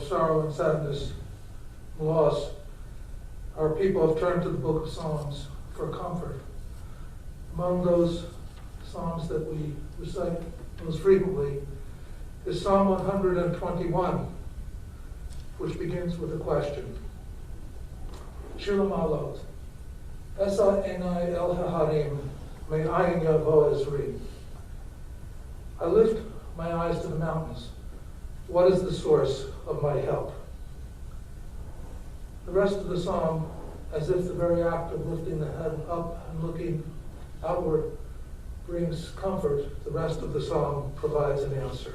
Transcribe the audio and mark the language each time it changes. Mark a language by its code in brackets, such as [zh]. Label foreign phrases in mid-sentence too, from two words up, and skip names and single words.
[en] sorrow and sadness and loss, our people have turned to the book of Psalms for comfort. Among those Psalms that we recite most frequently is Psalm 121, which begins with a question. [he] שיר מעלות. אשא עיני אל ההרים, מאין יבוא עזרי. [en] I lift my eyes to the mountains. What is the source of my help? The rest of the psalm, as if the very act of lifting the head up and looking outward brings comfort, the rest of the psalm provides an answer.